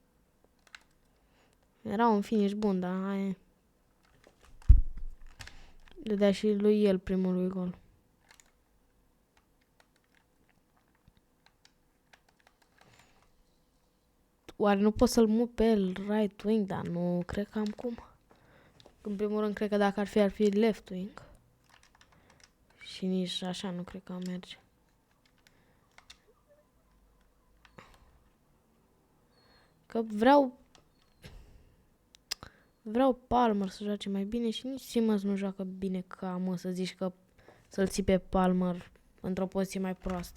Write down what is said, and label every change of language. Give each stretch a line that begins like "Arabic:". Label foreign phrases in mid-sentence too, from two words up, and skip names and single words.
Romanian: Era un finish bun, dar aia... Dădea și lui el primul gol. Oare nu pot să-l mut pe el
English: right wing?
Romanian: Dar nu cred că am cum. În primul rând, cred că dacă ar fi
English: left wing.
Romanian: Și nici așa nu cred că merge. Că vreau Palmer să joace mai bine și nici Simons nu joacă bine ca mă să zici că să-l ții pe Palmer într-o poziție mai proastă.